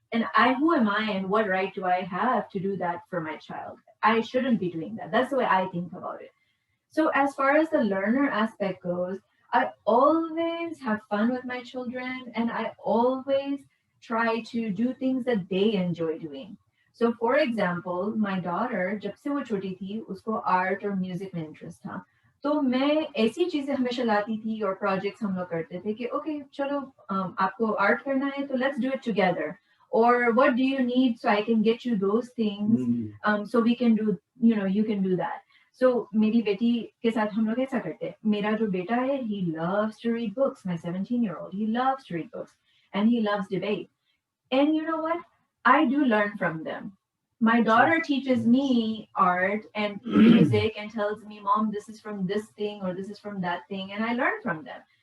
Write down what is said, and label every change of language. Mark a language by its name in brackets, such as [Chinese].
[English] And who am I and what right do I have to do that for my child? I shouldn't be doing that. That's the way I think about it. So as far as the learner aspect goes, I always have fun with my children, and I always try to do things that they enjoy doing. So for example, my daughter, [Hindi] जब से वो छोटी थी, उसको art और music में interest था. तो मैं ऐसी चीजें हमेशा लाती थी और प्रोजेक्ट्स हम लोग करते थे कि ओके चलो, आपको आर्ट करना है तो [English] Let's do it together, or what do you need so I can get you those things, so we can do, you can do that. [Hindi] So मेरी बेटी के साथ हम लोग ऐसा करते हैं. मेरा जो बेटा है, [English] he loves to read books. My 17-year-old, he loves to read books, and he loves debate. And you know what? I do learn from them. My daughter teaches me art and music and tells me, Mom, this is from this thing or this is from that thing, and I learn from them.